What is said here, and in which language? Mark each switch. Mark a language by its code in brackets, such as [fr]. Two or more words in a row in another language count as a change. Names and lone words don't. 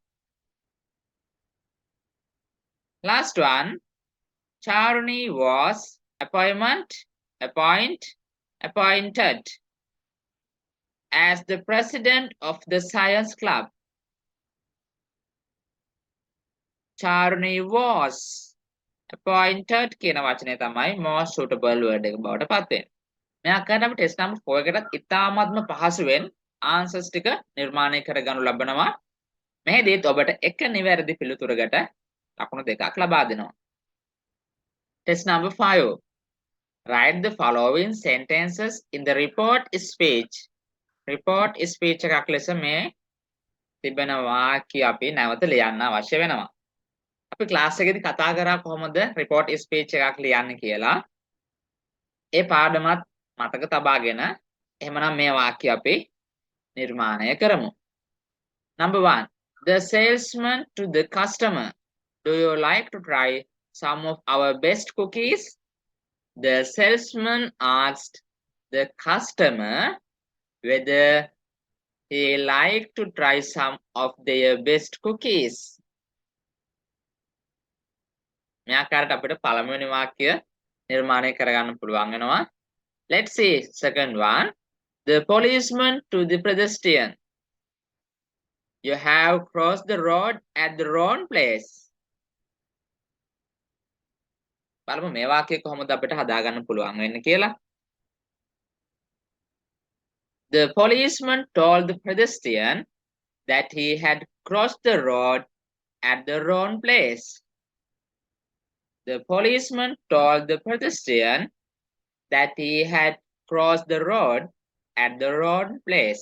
[en] Last one, Charuni was appointed as the president of the science club. Charuni was appointed [si] කියන වචනේ තමයි [en] most suitable word [si] එක බවට පත් වෙන්නේ. මේ ආකාරයට අපි [en] test number [si] 4 එකටත් ඉතාමත්ම පහසුවෙන් ආන්සර්ස් ටික නිර්මාණය කරගනු ලබනවා. මෙහිදීත් ඔබට එක නිවැරදි පිළිතුරකට ලකුණු දෙකක් ලබා දෙනවා. [en] Test number 5. Write the following sentences in the report speech. Report speech [si] එකක් ලෙස මේ තිබෙන වාක්‍ය අපි නැවත ලියන්න අවශ්‍ය වෙනවා. අපි ක්ලාස් එකේදී කතා කරා කොහොමද [en] report speech [si] එකක් ලියන්නේ කියලා. ඒ පාඩමත් මතක තබාගෙන එහෙමනම් මේ වාක්‍ය අපි නිර්මාණය කරමු. [en] Number 1. The salesman to the customer. Do you like to try some of our best cookies? The salesman asked the customer whether he liked to try some of their best cookies. [si] මේ ආකාරයට අපිට පළමුවෙනි වාක්‍ය නිර්මාණය කරගන්න පුළුවන් වෙනවා. [en] Let's see second one. The policeman to the pedestrian. You have crossed the road at the wrong place. [si] බලමු මේ වාක්‍යය කොහොමද අපිට හදාගන්න පුළුවන් වෙන්නේ කියලා. [en] The policeman told the pedestrian that he had crossed the road at the wrong place. The policeman told the pedestrian that he had crossed the road at the wrong place.